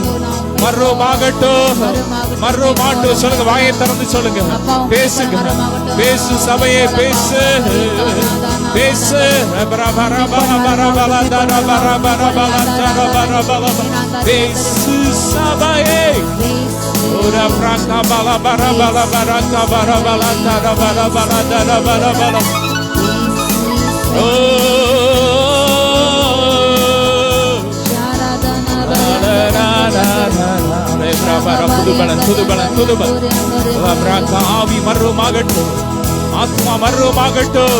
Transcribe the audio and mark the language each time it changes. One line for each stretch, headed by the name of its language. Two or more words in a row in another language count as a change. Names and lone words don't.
Tamil: மர்வமாகட்டும், மர்வமாகட்டும். சொல்லுங்க, வாயை திறந்து சொல்லுங்க, பேசுங்க, பேசு சபையே, பேசு, பேசு. பேசு சபையே. Ora branca bala bara bala bara kabara bala dara bara bala dara bara bala. ஆவி மர்வமாகட்டும், ஆத்மா மர்வமாகட்டும்.